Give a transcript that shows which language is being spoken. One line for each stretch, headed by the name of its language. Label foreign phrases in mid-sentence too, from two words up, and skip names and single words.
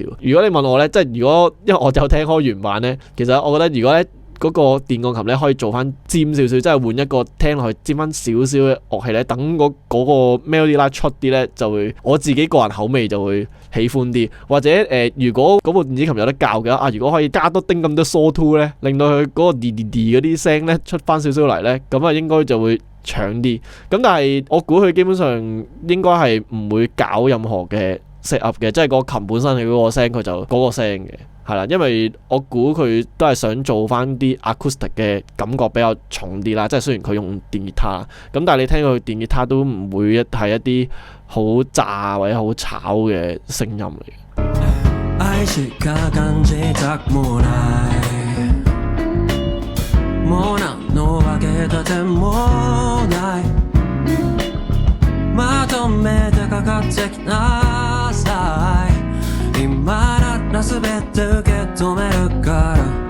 Cantonese: 如果你問我咧，即係如果因為我有聽開原版咧，其實我覺得如果咧嗰個電鋼琴咧可以做翻尖少少，即係換一個聽落去尖翻少少嘅樂器咧，等嗰個
English: melody line
Cantonese: 出啲咧，就會我自己個人口味就會喜歡啲。或者如果嗰部電子琴有得教嘅啊，如果可以加多丁咁多
English: saw two
Cantonese: 咧，令到佢嗰個啲嗰啲聲咧出翻少少嚟咧，咁啊應該就會搶啲。咁但係我估佢基本上應該係唔會搞任何嘅
English: set up
Cantonese: 嘅，即係個琴本身係嗰個聲，佢就嗰個聲嘅。係啦，因為我估佢都係想做翻啲 acoustic 嘅感覺比較重啲啦，即係雖然佢用電吉他，咁但係你聽佢電吉他都唔會係一啲好炸或者好吵嘅聲音嚟嘅。
Japanese: 愛しか感じたくもないもう何のわけだってもないまとめて書かってきなさい今なら全て受け止めるから